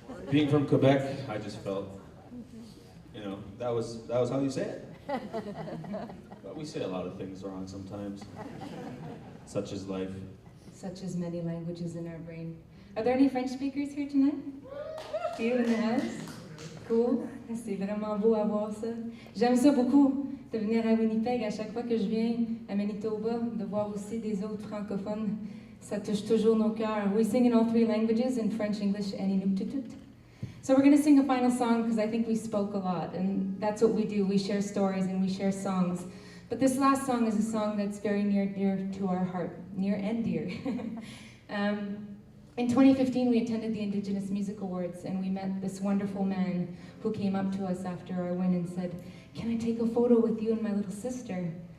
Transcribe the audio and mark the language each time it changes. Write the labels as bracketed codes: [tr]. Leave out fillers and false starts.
[en] Being from Quebec, I just felt, you know, that was how you say it. But we say a lot of things wrong sometimes, such as life. Such as many languages in our brain. Are there any French speakers here tonight? You in the house? Cool. [fr] C'est vraiment beau à voir ça. J'aime ça beaucoup, de venir à Winnipeg. À chaque fois que je viens à Manitoba, de voir aussi des autres francophones, ça touche toujours nos cœurs. [en] We sing in all three languages, in French, English, and Inuttitut. So we're going to sing a final song because I think we spoke a lot, and that's what we do. We share stories and we share songs. But this last song is a song that's very near to our heart, near and dear. In 2015, we attended the Indigenous Music Awards, and we met this wonderful man who came up to us after our win and said, "Can I take a photo with you and my little sister?"